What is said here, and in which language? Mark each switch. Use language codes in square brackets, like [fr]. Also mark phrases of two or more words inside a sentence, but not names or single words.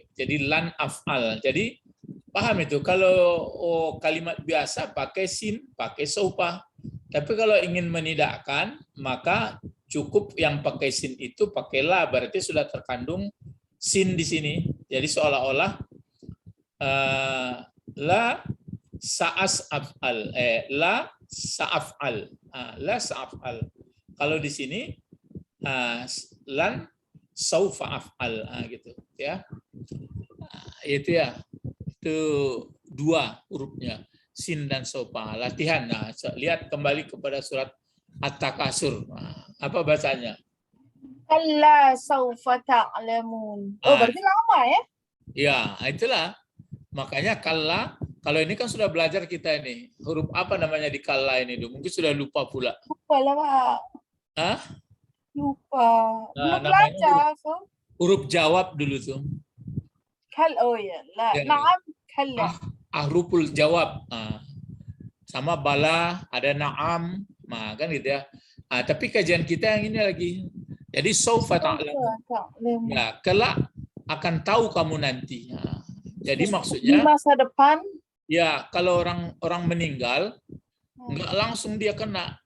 [id] Jadi [ar] لن أفعل. [id] Jadi paham itu. Kalau kalimat biasa pakai sin, pakai saupa. Tapi kalau ingin menidakkan, maka cukup yang pakai sin itu pakai la, berarti sudah terkandung sin di sini. Jadi seolah-olah [ar] لا سأفعل، لا سأفعل، لا سأفعل. [id] Kalau di sini [ar] لن سوف أفعل, [id] gitu ya. Itu ya. Itu dua hurufnya, sin dan saufa. Latihan. Lihat kembali kepada surat At-Takasur. Apa bacanya? [ar] كلا سوف تعلمون. [id] Berarti lama ya? Ya, itulah. Makanya kalla, kalau ini kan sudah belajar kita ini. Huruf apa namanya di kalla ini? Mungkin sudah lupa pula. Lupa lah, Pak. Lupa. Belum belajar. Huruf jawab dulu tuh. [ar] نعم، كلا. أحرف الجواب. [id] Sama bala, ada na'am. Kan gitu ya. Tapi kajian kita yang ini lagi, Jadi [ar] سوف تعلمون. [id] ta'lamun. Ya, kelak akan tahu kamu nanti. Nah, jadi Di maksudnya masa depan. ya kalau orang meninggal nggak langsung dia kena.